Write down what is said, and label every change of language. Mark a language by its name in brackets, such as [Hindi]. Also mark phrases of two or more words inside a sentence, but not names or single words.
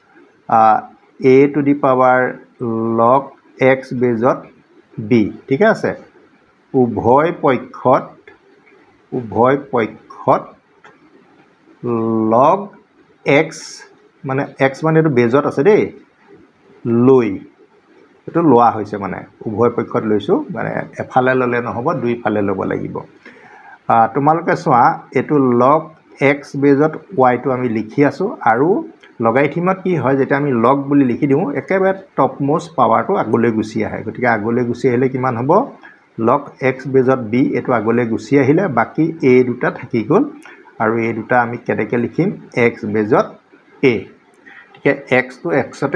[English] a to the power log x [Assamese] বেজত b ঠিক আছে উভয় পক্ষত [English] log x [Assamese] মানে x মানে এটো বেজত আছে দেই লৈ এটো লোৱা হৈছে মানে উভয় পক্ষত লৈছো মানে এফালে ললে নহব দুই ফালে লব লাগিব তোমালোকে চোৱা এটো [English] log x [Assamese] বেজত y টো আমি লিখি আছো আৰু লগাৰিথমত কি হয় যেটা আমি log বুলি লিখি দিও একেবাৰে [English] top most power [Assamese] আগলৈ গুছি আহে গতিকে আগলৈ গুছি আহিলে কিমান হ'ব [English] log x [Assamese] বেজত b এটো আগলৈ গুছি আহিলে বাকি a দুটা থাকি গল আৰু a দুটা আমি কেনেকৈ লিখিম x বেজত a ঠিক x টো x তে